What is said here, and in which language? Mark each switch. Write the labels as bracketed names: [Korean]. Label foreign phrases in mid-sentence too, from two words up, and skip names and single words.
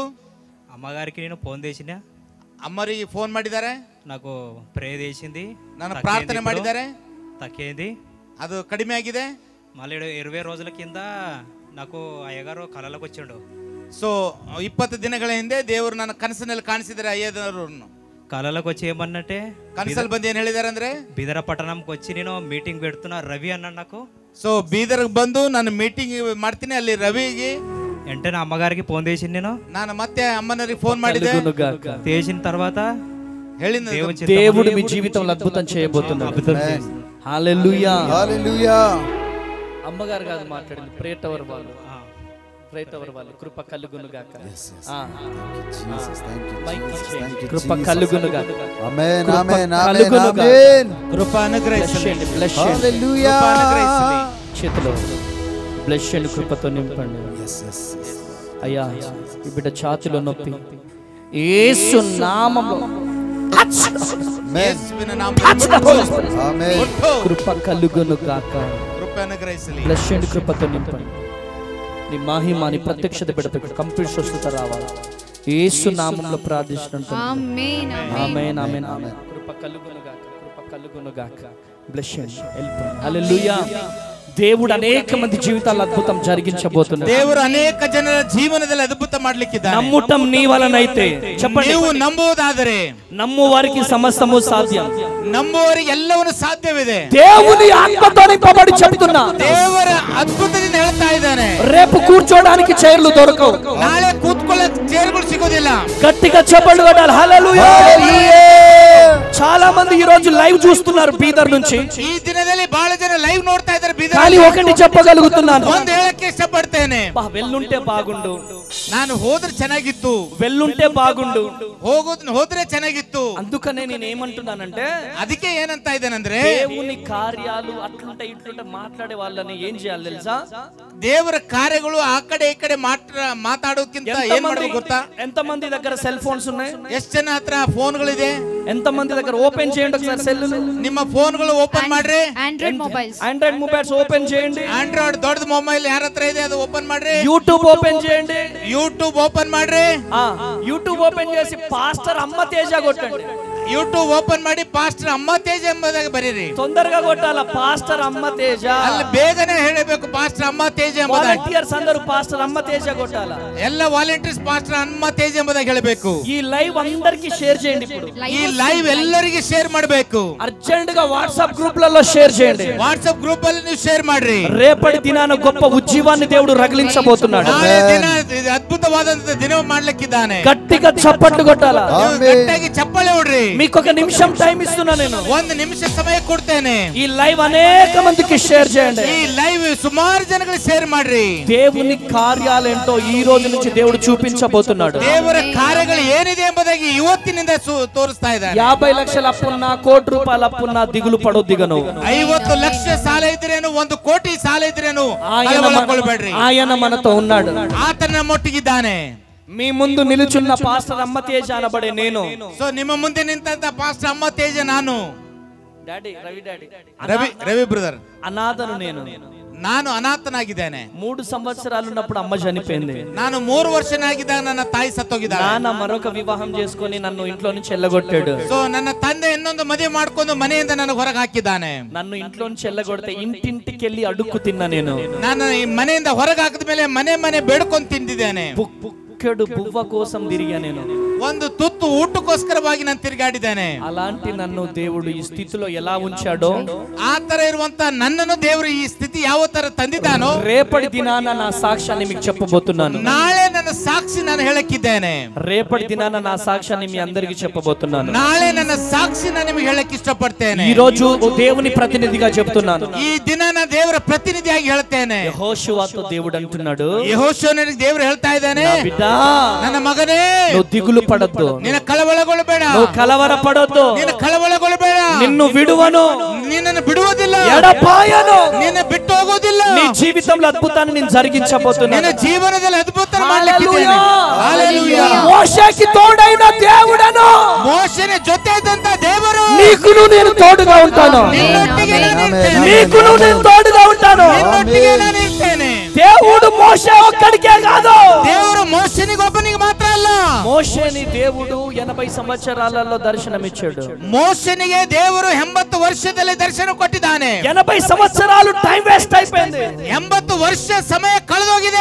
[Telugu] అమ్మగారికి నేను ఫోన్ చేసిన, [Kannada] ಅಮ್ಮರಿಗೆ ಫೋನ್ ಮಾಡಿದ್ದಾರೆ, [Telugu] నాకు ప్రేయర్ చేసింది, [Kannada] ನಾನು ಪ್ರಾರ್ಥನೆ ಮಾಡಿದ್ದಾರೆ, [Telugu] తక్కింది, [Kannada] ಅದು ಕಡಿಮೆ ಆಗಿದೆ. [Telugu] మళ్ళీ 20 రోజుల కింద నాకు అయ్యగారు కళలోకి వచ్చిండు. [Kannada] ಸೊ 20 ದಿನಗಳ ಹಿಂದೆ ದೇವರು ನನ್ನ ಕನಸಿನಲ್ಲಿ ಕಾಣಿಸಿದರೆ ಅಯ್ಯದವರನ್ನು. [Telugu] కళలోకి వచ్చి ఏమన్నట్టే [Kannada] ಕನಸಲ್ಲಿ ಬಂದು ಏನ್ ಹೇಳಿದಾರೆ ಅಂದ್ರೆ, [Telugu] బీదర పట్టణంకి వచ్చి నేను మీటింగ్ పెడుతున్నా రవి అన్నాడు నాకు. [Kannada] ಸೊ ಬೀದರ್ಗೆ ಬಂದು ನಾನು ಮೀಟಿಂಗ್ ಮಾಡ್ತೀನಿ, ಅಲ್ಲಿ ರವಿಗೆ [Telugu] వెంటనే అమ్మగారికి ఫోన్ చేసింది. నేను [Kannada] ಮತ್ತೆ ಅಮ್ಮನವರಿಗೆ ಫೋನ್ ಮಾಡಿದೆ. [Telugu] చేసిన తర్వాత [Kannada] ಹೇಳಿದ [Telugu] దేవుడు మీ జీవితంలో అద్భుతం చేయబోతున్నాడు. హల్లెలూయా, హల్లెలూయా. అమ్మగారు కాదు మాట్లాడింది, [English] prayer tower [Telugu] వాళ్ళు. [English] prayer tower [Telugu] వాళ్ళు. కృప కలుగును గాక. కృప కలుగును గాక. ఆమేన్, ఆమేన్, ఆమేన్, ఆమేన్. కృప అనుగ్రహించండి. హల్లెలూయా. చేతిలో [English] bless and [Telugu] కృపతో నింపండి. అయ్యా, ఈ బిడ్డ ఛాతిలో నొప్పి యేసు నామములో [Kannada] ಯೇಸುವಿನ ನಾಮದಲ್ಲಿ Amen. ಮುಟ್ಟು. [Telugu] కృప కలుగును గాక. [Kannada] ಕೃಪೆ ಅನುಗ್ರಹಿಸಲಿ. [English] bless and [Telugu] కృపతో నింపండి. నీ మహిమని ప్రత్యక్షత పెడతాడు. కంప్లీట్ స్వస్థత రావాలి. యేసు నామములో ప్రార్థిస్తున్నాను. ఆమేన్ ఆమేన్ ఆమేన్ ఆమేన్. కృప కలుగును గాక. కృప కలుగును గాక. [English] bless and help. [Telugu] హల్లెలూయా. దేవుడు అనేక మంది జీవితాల్లో అద్భుతం జరిగించబోతున్నాడు. [Kannada] ದೇವರು ಅನೇಕ ಜನರ ಜೀವನದಲ್ಲಿ ಅದ್ಭುತ ಮಾಡಲಿಕ್ಕಿದ್ದಾನೆ. [Telugu] నమ్ముటం నీ వలనైతే చెప్పండి. [Kannada] ನೀವು ನಂಬುವುದಾದರೆ [Telugu] నమ్ము వారికి సమస్తము సాధ్యం. [Kannada] ನಂಬುವವರಿಗೆ ಎಲ್ಲವನ್ನೂ ಸಾಧ್ಯವಿದೆ. [Telugu] దేవుని ఆత్మతో నింపబడి చెప్తున్నా. [Kannada] ದೇವರ ಅದ್ಭುತದಿಂದ ಹೇಳ್ತಾ ಇದ್ದಾನೆ. [Telugu] రేపు కూర్చోడానికి చైర్లు దొరకవు. [Kannada] ನಾಳೆ ಕೂತ್ಕೊಳ್ಳೋಕೆ ಚೇರ್ಗಳು ಸಿಗೋದಿಲ್ಲ. [Telugu] గట్టిగా చెప్పండి కొట్టాలి. హల్లెలూయా. చాలా మంది ఈ రోజు లైవ్ చూస్తున్నారు బీదర్ నుంచి. [Kannada] ಈ ದಿನದಲ್ಲಿ ಬಹಳ ಜನ ಲೈವ್ ನೋಡ್ತಾ ಇದ್ದಾರೆ ಬೀದರ್. [Telugu] కానీ ఒకటి చెప్పగలుగుతున్నాను. [Kannada] ಒಂದು ಹೇಳಕ್ಕೆ ಇಷ್ಟಪಡ್ತೇನೆ. [Telugu] వెళ్ళుంటే బాగుండు. [Kannada] ನಾನು ಹೋದ್ರೆ ಚೆನ್ನಾಗಿತ್ತು. [Telugu] వెళ్ళుంటే బాగుండు. [Kannada] ಹೋದ್ರೆ ಚೆನ್ನಾಗಿತ್ತು. [Telugu] అందుకనే నేను ఏమంటున్నానంటే [Kannada] ಅದಕ್ಕೆ ಏನಂತ ಇದ್ದೇನೆಂದ್ರೆ [Telugu] దేవుని కార్యాలు అట్లుంటే ఇట్లుంటే మాట్లాడే వాళ్ళని ఏం చేయాలి తెలుసా? [Kannada] ದೇವರ ಕಾರ್ಯಗಳು ಆ ಕಡೆ ಈ ಕಡೆ ಮಾತಾಡೋಕ್ಕಿಂತ ಏನ್ ಮಾಡಬೇಕು ಗೊತ್ತಾ? [Telugu] ఎంత మంది దగ్గర సెల్ ఫోన్స్ ఉన్నాయి? [Kannada] ಎಷ್ಟು ಜನ ಹತ್ರ ಫೋನ್ಗಳಿದೆ? [Telugu] ఎంత మంది దగ్గర ఓపెన్ చేయండి ఒకసారి సెల్. [Kannada] ನಿಮ್ಮ ಫೋನ್ಗಳು ಓಪನ್ ಮಾಡ್ರಿ. [Telugu] ఆండ్రాయిడ్ మొబైల్స్ ఓపెన్ చేయండి. [Kannada] ಆಂಡ್ರಾಯ್ಡ್ ದೊಡ್ಡ ಮೊಬೈಲ್ ಯಾರ ಹತ್ರ ಇದೆ ಅದು ಓಪನ್ ಮಾಡ್ರಿ. [Telugu] యూట్యూబ్ ఓపెన్ చేయండి. [Kannada] ಯೂಟ್ಯೂಬ್ ಓಪನ್ ಮಾಡ್ರಿ. [Telugu] యూట్యూబ్ ఓపెన్ చేసి పాస్టర్ అమ్మ తేజ కొట్టండి. [Kannada] ಯೂಟ್ಯೂಬ್ ಓಪನ್ ಮಾಡಿ ಪಾಸ್ಟರ್ ಅಮ್ಮ ತೇಜ ಎಂಬುದಾಗಿ ಬರೀರಿ. [Telugu] తొందరగా కొట్టాల పాస్టర్ అమ్మ తేజ. [Kannada] ಅಲ್ಲಿ ಬೇಗನೆ ಹೇಳಬೇಕು ಪಾಸ್ಟರ್ ಅಮ್ಮ ತೇಜ ಎಂಬುದಾಗಿ. [Telugu] వాలంటీర్స్ అందరూ పాస్టర్ అమ్మ తేజ కొట్టాల. [Kannada] ಎಲ್ಲ ವಾಲಂಟಿಯರ್ಸ್ ಪಾಸ್ಟರ್ ಅಮ್ಮ ತೇಜ ಎಂಬುದಾಗಿ ಹೇಳಬೇಕು. [Telugu] ఈ లైవ్ అందరికి షేర్ చేయండి. ఇప్పుడు [Kannada] ಈ ಲೈವ್ ಎಲ್ಲರಿಗೆ ಶೇರ್ ಮಾಡಬೇಕು. [Telugu] అర్జెంట్ గా వాట్సాప్ గ్రూప్లలో షేర్ చేయండి. [Kannada] ವಾಟ್ಸ್ಆಪ್ ಗ್ರೂಪ್ ಅಲ್ಲಿ ನೀವು ಶೇರ್ ಮಾಡ್ರಿ. [Telugu] రేపటి దినాన గొప్ప ఉజ్జీవాన్ని దేవుడు రగిలించబోతున్నాడు. [Kannada] ನಾಳೆ ದಿನ ಅದ್ಭುತವಾದಂತ ದಿನ ಮಾಡ್ಲಿಕ್ಕಿದ್ದಾನೆ. [Telugu] గట్టిగా చప్పట్లు కొట్టాల. [Kannada] ಗಟ್ಟಿಯಾಗಿ ಚಪ್ಪಾಳೆ ಹೊಡ್ರಿ. [Telugu] మీకు ఒక నిమిషం టైం ఇస్తున్నా నేను. [Kannada] ಒಂದು ನಿಮಿಷ ಸಮಯ ಕೊಡ್ತೇನೆ. [Telugu] ఈ లైవ్ అనేక మందికి షేర్ చేయండి. [Kannada] ಈ ಲೈವ್ ಸುಮಾರು ಜನಗಳಿಗೆ ಶೇರ್ ಮಾಡ್ರಿ. [Telugu] దేవుని కార్యాలేంటో ఈ రోజు నుంచి దేవుడు చూపించబోతున్నాడు. [Kannada] ದೇವರ ಕಾರ್ಯಗಳು ಏನಿದೆ ಎಂಬುದಾಗಿ ಇವತ್ತಿನಿಂದ ತೋರಿಸ್ತಾ ಇದ್ದಾರೆ. [Telugu] 50 లక్షల అప్పున్నా, కోటి రూపాయల అప్పున్నా దిగులు పడొద్దిగను. [Kannada] 50 ಲಕ್ಷ ಸಾಲ ಇದ್ರೇನು, 1 ಕೋಟಿ ಸಾಲ ಇದ್ರೇನು ಕಳವಳಗೊಳ್ಳಬೇಡ್ರಿ. [Telugu] ఆయన మనతో ఉన్నాడు. [Kannada] ಆತನ ಮೊಟ್ಟಿಗಿದ್ದಾನೆ. [Telugu] మీ ముందు నిలుచున్న పాస్టర్ అమ్మ తేజ అనబడే నేను. [Kannada] ಸೊ ನಿಮ್ಮ ಮುಂದೆ ನಿಂತ ಪಾಸ್ಟರ್ ಅಮ್ಮ ತೇಜ ನಾನು. [Telugu] డాడీ రవి డాడీ [Kannada] ರವಿ ಬ್ರದರ್. [Telugu] అనాథను నేను. [Kannada] ನಾನು ಅನಾಥನಾಗಿದ್ದೇನೆ. [Telugu] 3 సంవత్సరాలు ఉన్నప్పుడు అమ్మ చనిపోయింది. [Kannada] ನಾನು 3 ವರ್ಷನಾಗಿದ್ದಾಗ ನನ್ನ ತಾಯಿ ಸತ್ತೋಗಿದ್ದಾಳೆ. [Telugu] నాన్న మరొక వివాహం చేసుకొని నన్ను ఇంట్లో నుంచి ఎల్లగొట్టాడు. [Kannada] ಸೊ ನನ್ನ ತಂದೆ ಇನ್ನೊಂದು ಮದುವೆ ಮಾಡ್ಕೊಂಡು ಮನೆಯಿಂದ ನನಗೆ ಹೊರಗೆ ಹಾಕಿದ್ದಾನೆ. [Telugu] నన్ను ఇంట్లో నుంచి ఎల్లగొడితే ఇంటింటికి వెళ్ళి అడుక్కు తిన్నా నేను. [Kannada] ನಾನು ಈ ಮನೆಯಿಂದ ಹೊರಗೆ ಹಾಕಿದ ಮೇಲೆ ಮನೆ ಬೇಡ್ಕೊಂಡು ತಿಂದಿದ್ದೇನೆ. [Telugu] బుక్కెడు బువ్వ కోసం తిరిగా నేను. [Kannada] ಒಂದು ತುತ್ತು ಊಟಕ್ಕೋಸ್ಕರವಾಗಿ ನಾನು ತಿರುಗಾಡಿದ್ದೇನೆ. [Telugu] అలాంటి నన్ను దేవుడు ఈ స్థితిలో ఎలా ఉంచాడో, [Kannada] ಆ ತರ ಇರುವಂತ ನನ್ನನ್ನು ದೇವರು ಈ ಸ್ಥಿತಿ ಯಾವ ತರ ತಂದಿದ್ದಾನೋ, [Telugu] రేపటి దినాన నా సాక్ష్యాన్ని మీకు చెప్పబోతున్నాను. [Kannada] ನಾಳೆ ನನ್ನ ಸಾಕ್ಷಿ ನಾನು ಹೇಳಕ್ಕಿದ್ದೇನೆ. [Telugu] రేపటి దినాన నా సాక్ష్యాన్ని మీ అందరికి చెప్పబోతున్నాను. [Kannada] ನಾಳೆ ನನ್ನ ಸಾಕ್ಷಿ ನಾನು ನಿಮಗೆ ಹೇಳಕ್ಕೆ ಇಷ್ಟಪಡ್ತೇನೆ. [Telugu] ఈ రోజు దేవుని ప్రతినిధిగా చెప్తున్నాను. [Kannada] ಈ ದಿನ ನಾನು ದೇವರ ಪ್ರತಿನಿಧಿಯಾಗಿ ಹೇಳ್ತೇನೆ. [Telugu] యెహోషువతో దేవుడు అంటున్నాడు, [Kannada] ಯೆಹೋಶುವನಿಗೆ ದೇವರು ಹೇಳ್ತಾ ಇದ್ದಾನೆ, [Telugu] నా బిడ్డ, [Kannada] ನನ್ನ ಮಗನೇ, [Telugu] నువ్వు దిగులు పడొద్దు, [Kannada] ನೀನು ಕಳವಳಗೊಳ್ಳಬೇಡ, [Telugu] నువ్వు కలవర పడొద్దు, [Kannada] ನೀನು ಕಳವಳಗೊಳ್ಳಬೇಡ, [Telugu] నిన్ను విడువను, [Kannada] ನಿನ್ನನ್ನು ಬಿಡುವುದಿಲ್ಲ, [Telugu] ఎడబాయను, [Kannada] ನಿನ್ನ ಬಿಟ್ಟು ಹೋಗೋದಿಲ್ಲ. [Telugu] నీ జీవితంలో అద్భుతాన్ని నేను జరిగించబోతున్నాను. [Kannada] ನಿನ್ನ ಜೀವನದಲ್ಲಿ ಅದ್ಭುತ ಮಾಡಲಿಕ್ಕಿದ್ದೇನೆ. ಹಲ್ಲೆಲೂಯಾ. [Telugu] మోషేకి తోడైన దేవుడను, [Kannada] ಮೋಶೆನ ಜೊತೆ ಇದ್ದಂತ ದೇವರು, [Telugu] నీకును నేను తోడుగా ఉంటాను, [Kannada] ನಿನ್ನೊಟ್ಟಿಗೆ ನಾನು ಇರ್ತೇನೆ. [Telugu] నీకును నేను తోడుగా ఉంటాను. [Kannada] ನಿನ್ನೊಟ್ಟಿಗೆ ನಾನು ಇರ್ತೇನೆ. [Telugu] దేవుడు మోషే ఒక్కడికే కాదు, [Kannada] ದೇವರು ಮೋಶೆನಿಗೆ ಒಬ್ಬನಿಗೆ ಮಾತ್ರ ಅಲ್ಲ, [Telugu] మోషేని దేవుడు 80 సంవత్సరాలలో దర్శనమిచ్చాడు. [Kannada] ಮೋಶೆನಿಗೆ ದೇವರು 80 ವರ್ಷದಲ್ಲಿ ದರ್ಶನ ಕೊಟ್ಟಿದ್ದಾನೆ. [Telugu] 80 సంవత్సరాలు [English] time waste [Telugu] అయిపోయింది. [Kannada] 80 ವರ್ಷ ಸಮಯ ಕಳೆದೋಗಿದೆ.